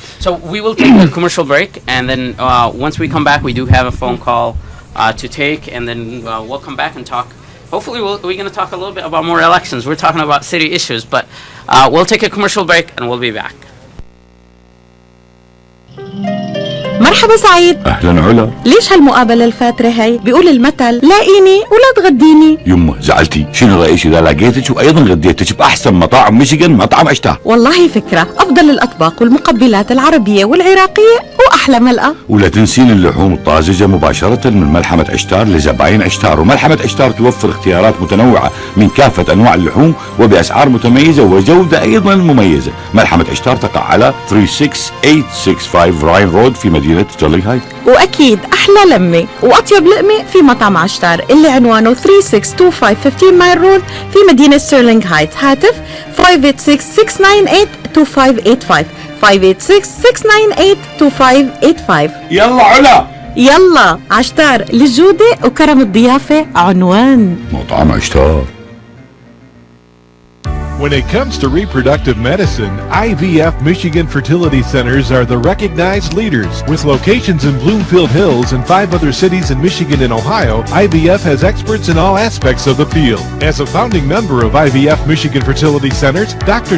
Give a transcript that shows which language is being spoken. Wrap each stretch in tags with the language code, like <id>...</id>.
<en>So we will take a commercial break, and then once we come back, we do have a phone call to take, and then we'll come back and talk. Hopefully, we're going to talk a little bit about more elections. We're talking about city issues, but we'll take a commercial break, and we'll be back.</en> <ar>مرحبا سعيد. اهلا علا. ليش هالمقابلة الفاترة هي؟ بيقول المثل لاقيني ولا تغديني. يمه زعلتي، شنو رأيك إذا لقيتك وأيضا غديتك بأحسن مطاعم ميشيغان مطعم عشتار؟ والله فكرة، أفضل الأطباق والمقبلات العربية والعراقية وأحلى ملقا. ولا تنسين اللحوم الطازجة مباشرة من ملحمة عشتار لزباين عشتار، وملحمة عشتار توفر اختيارات متنوعة من كافة أنواع اللحوم وبأسعار متميزة وجودة أيضا مميزة. ملحمة عشتار تقع على 36865 راين رود في مدينة ستيرلينغ هايت. وأكيد أحلى لمة وأطيب لقمة في مطعم عشتار اللي عنوانه 3625 15 مايل رود في مدينة ستيرلينغ هايت. هاتف 586-698-2585 586-698-2585. يلا علا، يلا عشتار، للجودة وكرم الضيافة عنوان. مطعم عشتار.</ar> <en>When it comes to reproductive medicine, IVF Michigan Fertility Centers are the recognized leaders. With locations in Bloomfield Hills and 5 other cities in Michigan and Ohio, IVF has experts in all aspects of the field. As a founding member of IVF Michigan Fertility Centers, Dr.</en>